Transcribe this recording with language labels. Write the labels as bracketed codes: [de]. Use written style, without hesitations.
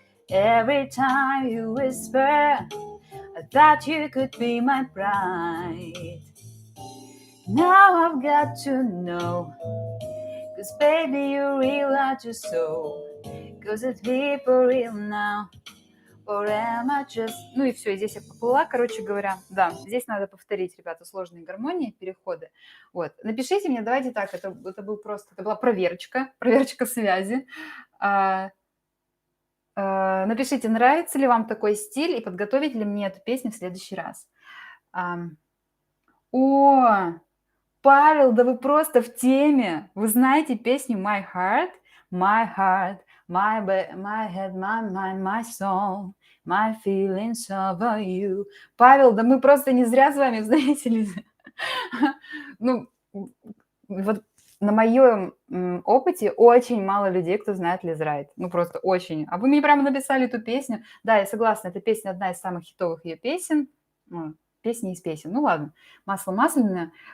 [en] Every time you whisper, I thought you could be my bride. Now I've got to know, 'cause baby, you realize you're so. 'Cause it's me for real now. Or am I just... [ru] Ну и все, здесь я поплыла, короче говоря. Да, здесь надо повторить, ребята, сложные гармонии, переходы. Вот. Напишите мне, давайте так, это был просто... Это была проверочка связи. Напишите, нравится ли вам такой стиль, и подготовить ли мне эту песню в следующий раз. О, Павел, да вы просто в теме. Вы знаете песню My Heart, My Heart, My Head, My Mind, My Soul, My Feelings over You. Павел, да мы просто не зря с вами встретились. Ну, вот на моем опыте очень мало людей, кто знает Лиз Райт. Ну, просто очень. А вы мне прямо написали эту песню. Да, я согласна, эта песня одна из самых хитовых ее песен. Песни из песен. Ну, ладно. «Масло масляное».